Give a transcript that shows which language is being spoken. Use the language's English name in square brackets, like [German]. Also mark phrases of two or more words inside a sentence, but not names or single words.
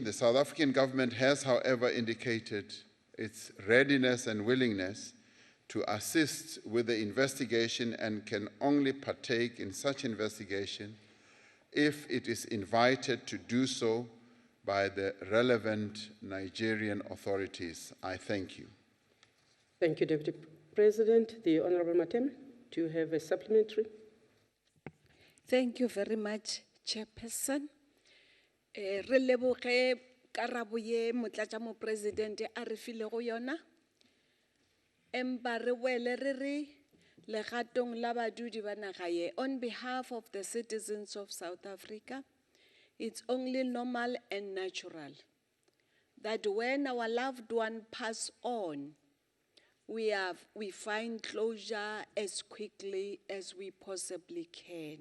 [English] The South African government has, however, indicated its readiness and willingness to assist with the investigation and can only partake in such investigation if it is invited to do so by the relevant Nigerian authorities. I thank you. Thank you, Deputy President. The Honorable Mateme, do you have a supplementary? Thank you very much, Chairperson. [Northern Sotho] Re leboge karabo ye Motlatšamopresidente a re filego yona. Empa re boele re re legatong la badudi ba naga ye. [English] On behalf of the citizens of South Africa, it's only normal and natural that when our loved one pass on, we find closure as quickly as we possibly can.